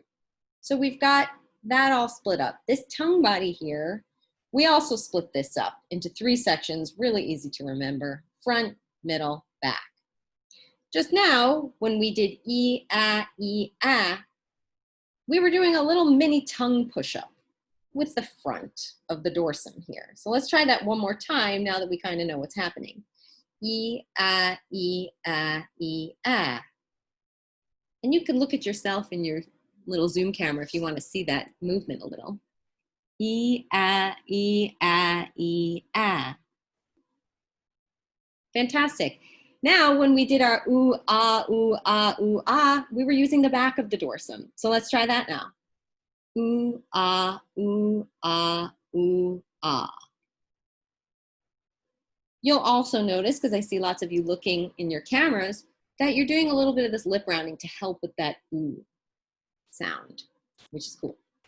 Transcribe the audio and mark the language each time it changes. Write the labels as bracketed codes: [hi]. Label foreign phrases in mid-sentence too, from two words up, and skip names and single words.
[en] So we've got that all split up. This tongue body here, we also split this up into 3 sections, really easy to remember: front, middle, back. Just now, when we did e, ah, we were doing a little mini tongue push-up with the front of the dorsum here. So let's try that one more time now that we kind of know what's happening. E, ah, e, ah, e, ah. And you can look at yourself in your little zoom camera if you want to see that movement a little. E, ah, e, ah, e, ah. Fantastic. Now, when we did our ooh, ah, ooh, ah, ooh, ah, we were using the back of the dorsum. So let's try that now. Ooh, ah, ooh, ah, ooh, ah. You'll also notice, because I see lots of you looking in your cameras, that you're doing a little bit of this lip rounding to help with that ooh sound, which is cool.